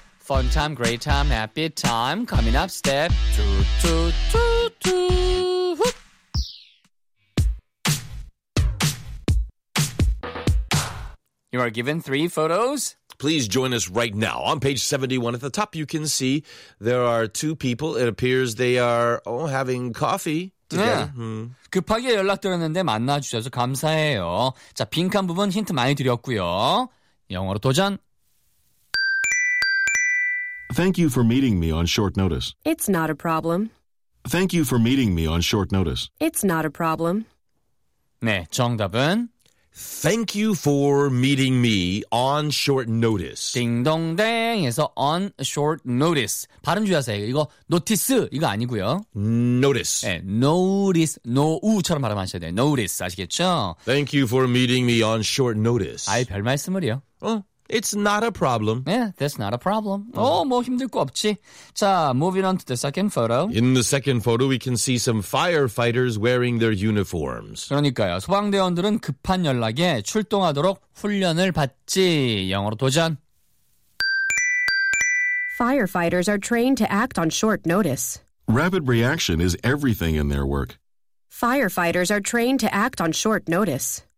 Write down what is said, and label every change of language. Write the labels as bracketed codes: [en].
[en] Fun time, great time, happy time, coming up step two, two, two, two. You are given three photos. Please join us right now. On page 71 at the top, you can see there are two people. It appears they are having coffee together. [ko] 네. 급하게 연락드렸는데 만나주셔서 감사해요. 자, 빈칸 부분 힌트 많이 드렸고요. 영어로 도전. [en] Thank you for meeting me on short notice. It's not a problem. Thank you for meeting me on short notice. It's not a problem. [ko] 네, 정답은? [en] Thank you for meeting me on short notice. [ko] 딩동댕에서 [en] on short notice. [ko] 발음 주의하세요. 이거 notice 이거 아니고요. [en] Notice. [ko] 네, notice. No-u처럼 발음하셔야 돼요. Notice 아시겠죠? [en] Thank you for meeting me on short notice. [ko] 아이, 별 말씀을요. [en] It's not a problem. Yeah, that's not a problem. Uh-huh. [ko] 뭐 힘들 거 없지. 자, [en] moving on to the second photo. In the second photo, we can see some firefighters wearing their uniforms. [ko] 그러니까요. 소방대원들은 급한 연락에 출동하도록 훈련을 받지. 영어로 도전. [en] Firefighters are trained to act on short notice. Rapid reaction is everything in their work. Firefighters are trained to act on short notice.